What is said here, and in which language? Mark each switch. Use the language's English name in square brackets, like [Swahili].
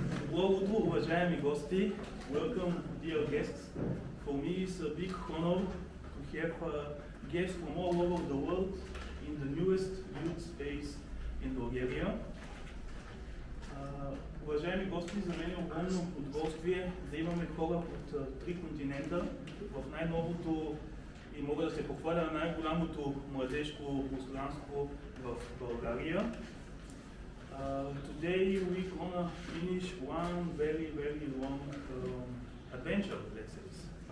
[Bulgarian] Благодаря, уважаеми гости. [English] Welcome, dear guests. For me, it's a big honor to have guests from all over the world in the newest youth space in Bulgaria. [Bulgarian] Уважаеми гости, за мен е огромно удоволствие да имаме хора от три континента в най-новото и мога да се похваля най-голямото младежко пространство в България. [English] Today we're gonna finish one very long adventure, let's say.